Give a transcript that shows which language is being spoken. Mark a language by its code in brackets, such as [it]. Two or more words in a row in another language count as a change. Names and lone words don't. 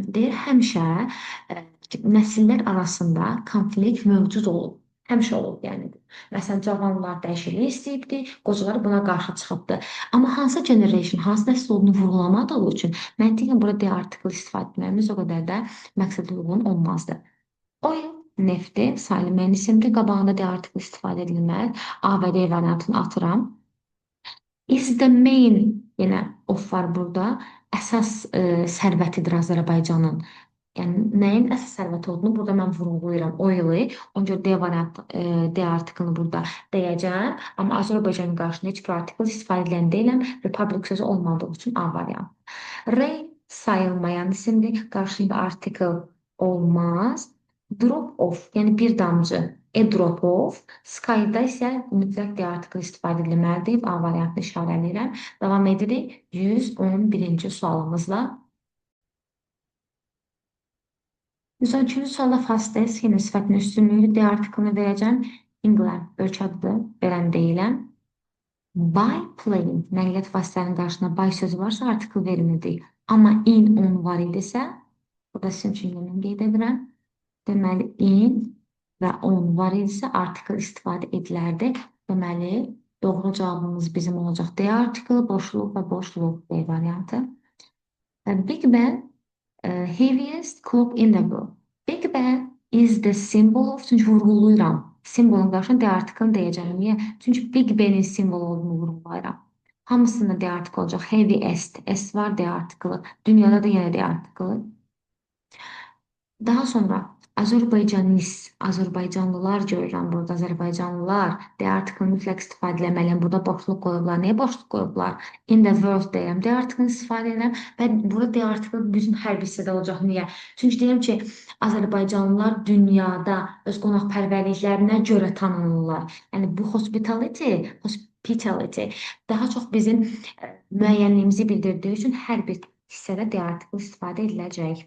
[az] Deyir, həmişə nəsillər arasında konflikt mövcud olub. Həmişə olub, yəni. Məsələn, cavanlar dəyişiklik istəyibdi, qocalar buna qarşı çıxıbdı. Amma hansı generation, hansı nəsil olduğunu vurğulamadığı üçün məntiqən burada D artiklı istifadə etməyimiz o qədər də məqsədə uyğun olmazdı. Oil nefti sayılı müəyyən isimdir. Qabağında D artiklı istifadə edilməz. A və D variantını atıram. [en] Is the main, [az] yenə of var burada. Əsas sərvətidir Azərbaycanın. Yəni nəyin əsas sərvəti olduğunu burada mən vurğulayıram. Oil-i. Ona görə D variantı, D artiklını burada deyəcəm. Amma Azərbaycanın qarşısında heç bir artikl istifadə edilən deyiləm. Republic sözü olmadığı üçün A variantı. Rain sayılmayan isimdir. Qarşısında artikl olmaz. [en] Drop off, [az] yəni bir damcı. [en] A drop off. [az] Sky'da isə mütləq D artiklı istifadə edilməlidir. A variantını işarələyirəm. Davam edirik 111-ci sualımızla. 112-cü sualda fastest yenə sifətin üstünlüyü D artiklını verəcəm. England ölkə adıdır, verən deyiləm. Biplane nəqliyyat vasitələrinin qarşısında by sözü varsa artikl vermirdik. Amma [en] in, on [az] var idisə, burada sizin üçün yenə qeyd edirəm. Deməli, in və on var idisə artikl istifadə edilərdi. Deməli, doğru cavabımız bizim olacaq D artiklı, boşluq və boşluq B variantı. [en] Big Ben, heaviest clock in the world. Big Ben is the symbol of, [az] çünki vurğulayıram. Simvolun qarşısına D artiklını deyəcəm. Niyə? Çünki Big Ben'in simvol olduğunu vurğulayıram. Hamısında D artiklı olacaq. Heaviest, S var D artiklı. Dünyada da yenə D artiklı. Daha sonra Azərbaycanis, Azərbaycanlılar görürəm burada, Azərbaycanlılar D artiklını mütləq istifadə etməliyəm. Burada boşluq qoyublar. Niyə boşluq qoyublar? [en] In the world deyirəm. [az] D artiklını istifadə edirəm və burada D artiklı bütün hər bir hissədə olacaq. Niyə? Çünki deyirəm ki, Azərbaycanlılar dünyada öz qonaqpərvərliklərinə görə tanınırlar. Yəni bu hospitality daha çox bizim müəyyənliyimizi bildirdiyi üçün hər bir hissədə D artiklı istifadə ediləcək.